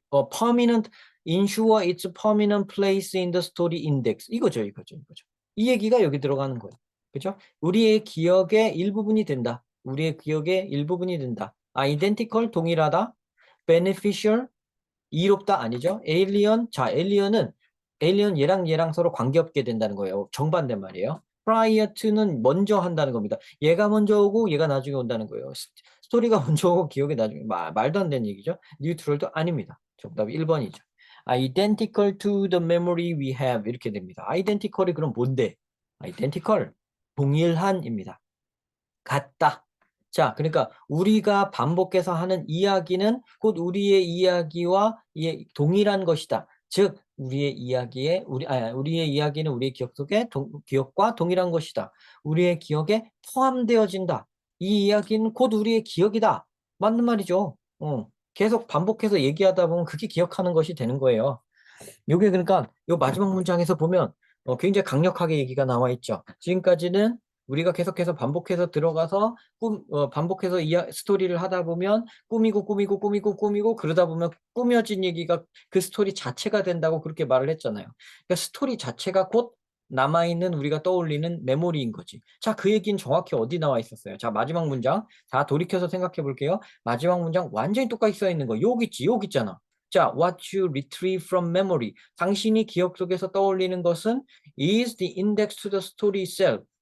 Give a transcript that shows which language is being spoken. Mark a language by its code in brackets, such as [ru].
[en] permanent, ensure its permanent place in the story index. [ko] 이거죠. 이 얘기가 여기 들어가는 거예요. 그죠? 우리의 기억의 일부분이 된다. 우리의 기억의 일부분이 된다. identical, 동일하다. beneficial, 이롭다 아니죠? alien, 자, alien 얘랑 서로 관계없게 된다는 거예요. 정반대 말이에요. prior to는 먼저 한다는 겁니다. 얘가 먼저 오고 얘가 나중에 온다는 거예요. 스토리가 먼저 오고 기억이 나중에 말도 안 되는 얘기죠. 뉴트럴도 아닙니다. 정답이 1번이죠. [en] identical to the memory we have 이렇게 됩니다. [ko] identical이 그럼 뭔데? identical 동일한입니다. 같다. 자, 그러니까 우리가 반복해서 하는 이야기는 곧 우리의 이야기와 동일한 것이다. 즉, 우리의 이야기는 우리의 기억 속에 기억과 동일한 것이다. 우리의 기억에 포함되어진다. 이 이야기는 곧 우리의 기억이다. 맞는 말이죠. 계속 반복해서 얘기하다 보면 그게 기억하는 것이 되는 거예요. 요게 그러니까 요 마지막 문장에서 보면 굉장히 강력하게 얘기가 나와 있죠. 지금까지는 우리가 계속해서 반복해서 들어가서 반복해서 스토리를 하다 보면 꾸미고 그러다 보면 꾸며진 얘기가 그 스토리 자체가 된다고 그렇게 말을 했잖아요. 그러니까 스토리 자체가 곧 남아있는 우리가 떠올리는 메모리인 거지. 자, 그 얘기는 정확히 어디 나와 있었어요? 자, 마지막 문장. 자, 돌이켜서 생각해 볼게요. 마지막 문장 완전히 똑같이 써 있는 거. 여기 있지, 여기 있잖아. [en] 자, what you retrieve from memory. [ko] 당신이 기억 속에서 떠올리는 것은 [en] is the index to the story itself.